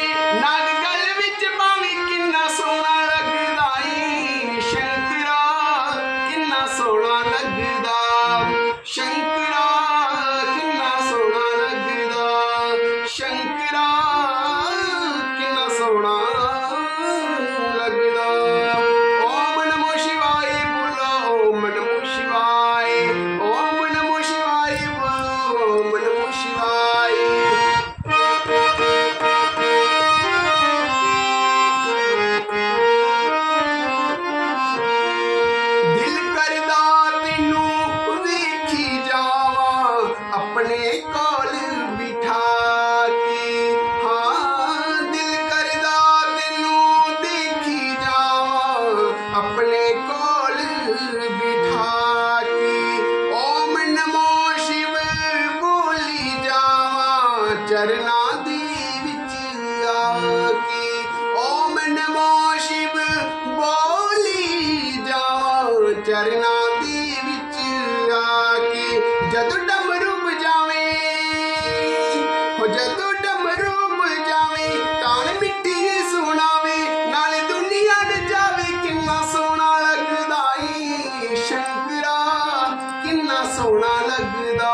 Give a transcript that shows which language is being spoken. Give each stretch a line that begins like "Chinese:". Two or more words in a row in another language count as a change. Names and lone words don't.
Punjabi: ਨਾਗ ਗਲ ਵਿਚ ਪਾਵੇ ਕਿੰਨਾ ਸੋਹਣਾ ਲਗਦਾ ਈ, ਸ਼ੰਕਰਾ ਕਿੰਨਾ ਸੋਹਣਾ ਲਗਦਾ। ਸ਼ੰਕਰਾ ਕਿੰਨਾ ਸੋਹਣਾ ਲਗਦਾ, ਸ਼ੰਕਰਾ ਕਿੰਨਾ ਸੋਹਣਾ ਲਗਦਾ।
Sanskrit: ओम नमो शिवाय बोलो, ओम नमो शिवाय, ओम नमो शिवाय बोलो, ओम नमो शिवाय।
Punjabi: ਦਿਲ ਕਰਦਾ ਤੈਨੂੰ ਵੇਖੀ ਜਾਵਾਂ ਆਪਣੇ ਕੋਲ ਬਿਠਾ ਕੇ, ਹਾਂ ਦਿਲ ਕਰਦਾ ਤੈਨੂੰ ਦੇਖੀ ਜਾਵਾਂ ਆਪਣੇ ਕੋਲ ਬਿਠਾ ਕੇ।
Sanskrit: ओम नमो शिव
Punjabi: ਬੋਲੀ ਜਾਵਾਂ ਚਰਨਾਂ ਦੀ ਵਿਚ ਆ ਕੇ,
Sanskrit: ओम नमो शिव
Punjabi: ਬੋਲੀ ਜਾਵਾਂ ਚਰਨਾਂ ਦੀ ਵਿਚ ਆ ਕੇ। ਜਦੋਂ ਡਮਰੂ ਬਜਾਵੇ ਹੋ, ਜਦੋਂ ਡਮਰੂ ਬਜਾਵੇ ਤਾਨ ਮਿੱਟੀ ਸੁਣਾਵੇ, ਨਾਲੇ ਦੁਨੀਆ ਨਚਾਵੇ ਕਿੰਨਾ ਸੋਹਣਾ ਲਗਦਾ ਈ, ਸ਼ੰਕਰਾ ਕਿੰਨਾ ਸੋਹਣਾ ਲਗਦਾ।